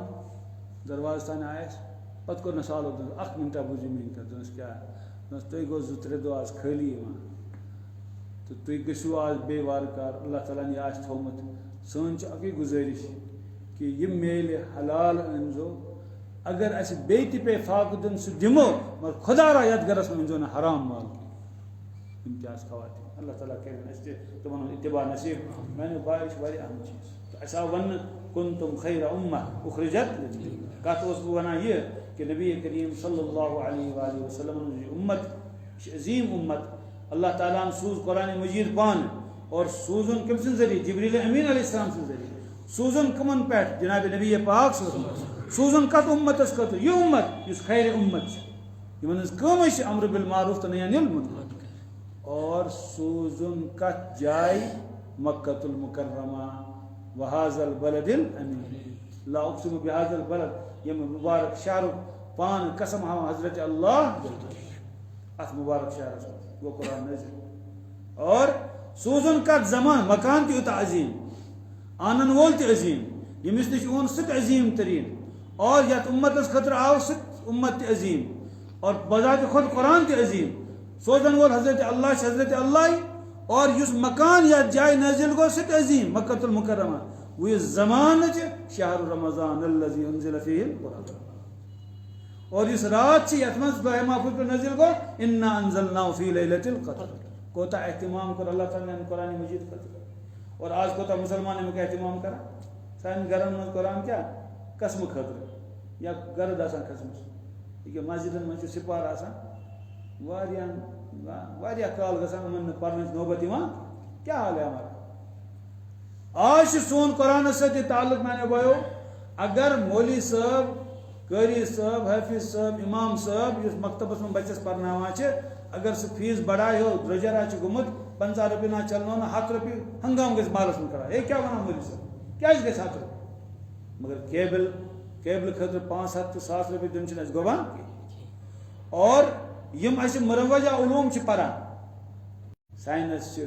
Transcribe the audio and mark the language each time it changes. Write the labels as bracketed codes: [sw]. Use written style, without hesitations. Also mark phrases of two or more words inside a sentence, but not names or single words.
[ks] دروازٕ تانۍ آیس پتہٕ کوٚر نہٕ سالو دوٚپنس اکھ مِنٹا بوٗزِو میٛٲنۍ کتھ دوٚپنس کیٛاہ دوٚپنس تُہۍ گوٚو 2-3 دۄہ آز خٲلی یِوان تہٕ تُہۍ گٔژھِو آز بیٚیہِ وارٕ کارٕ اللہ تعالیٰ ہن یہِ آسہِ تھوٚومُت سٲنۍ چھِ اکٕے گُزٲرِش کہ یہِ میلہِ حلال أنۍزیو اگر اسہِ بیٚیہِ تہِ پیٚیہِ فاقہٕ دیُن سُہ دِمو مگر خۄدا را یتھ گرس منٛز أنۍزیو نہٕ حرام مال امتیاز خواتین اللہ تعالیٰ کرن اسہِ تہِ تِمن ہُنٛد اتباع نصیٖب میانیو بھایو چھِ واریاہ اہم چیٖز تہٕ اسہِ آو وننہٕ [ar] کنتم خیر امہ اخرجت [ks] کتھ اوسُس بہٕ ونان یہِ کہ نبی کریم [ar] صلی اللہ علیہ وآلہ وسلم [ks] ہٕنٛز یہِ اُمت یہِ چھِ عظیٖم اُمت اللہ تعالیٰ ہن سوٗز قرآنِ مجیٖد پانہٕ اور سوٗزُن کٔمۍ سٕنٛدِ ذٔریعہٕ جبریٖل امین [ar] علیہ السلام [ks] سٕنٛدِ ذٔریعہٕ سوٗزُن کٕمن پٮ۪ٹھ جناب نبی پاک سوٗزُن کتھ اُمتس خٲطرٕ یہِ اُمت یُس خیر اُمت چھِ یِمن ہٕنٛز کٲمٕے چھِ [ar] امر بالمعروف [ks] تہٕ [ar] نہی عن المنکر [ks] اور سوٗزُن کتھ جایہِ مکۃ المکرمہ [ar] وہذا البلد الامین لا اقسم بہذا البلد [ks] ییٚمہِ مُبارک شہرُک پانہٕ قسم ہاوان حضرت اللہ اتھ مُبارک شہرس منٛز گوٚو قرآن نٲزِل اور سوٗزُن کتھ زمان مکان تہِ یوٗتاہ عظیٖم آنن وول تہِ عظیٖم ییٚمِس نِش اوٚن سُہ تہِ عظیٖم تریٖن اور یتھ اُمتس خٲطرٕ آو سُہ اُمت تہِ عظیٖم اور بذاتِ خود قرآن تہِ عظیٖم سوزن وول حضرت اللہ چھِ حضرت اللہ اور یُس مکان یتھ جایہِ نٲزِل گوٚو سُہ تہِ عظیٖم مکۃ المکرمہ وۄنۍ یُس زمانہٕ چھِ [ar] شہر رمضان الذی انزل فیہ القرآن [ks] اور یُس رات چھِ یتھ منٛز دۄہہِ محفوظ پٮ۪ٹھ نٲزِل گوٚو [ar] انا انزلناہ فی لیلۃ القدر [ks] کوتاہ اہتمام کوٚر اللہ تعالیٰ ہن قرآنِ مجیٖد خٲطرٕ اور آز کوتاہ مُسلمان امیُک اہتمام کران سانٮ۪ن گرن منٛز قرآن کیٛاہ قسمہٕ خٲطرٕ یا گرد آسان کھٔژمٕژ ییٚکیٛاہ مسجدن منٛز چھُ سپار آسان واریاہ کال گژھان یِمن نہٕ پرنٕچ نوبت یِوان کیٛاہ [ur] حال ہے ہمارا [ks] آز چھُ سون قرآنس سۭتۍ یہِ تعلق میانیو بایو اگر مولوی صٲب قٲری صٲب حٲفظ صٲب امام صٲب یُس مکتبس منٛز بچس پرناوان چھِ اگر سُہ فیٖس بڑایہِ ہو درٛوجر چھُ گوٚمُت 50 رۄپیہِ نا چلنو نہٕ 100 رۄپیہِ ہنگام گژھِ بالس منٛز کڑان ہے کیٛاہ ونان مولوی صٲب کیٛازِ گژھِ 100 رۄپیہِ مگر کیبل خٲطرٕ 500 تہٕ 1000 رۄپیہِ دیُن چھُنہٕ اَسہِ گۄبان کینٛہہ اور یِم اَسہِ مروجہ علوٗم چھِ پران ساینس چھِ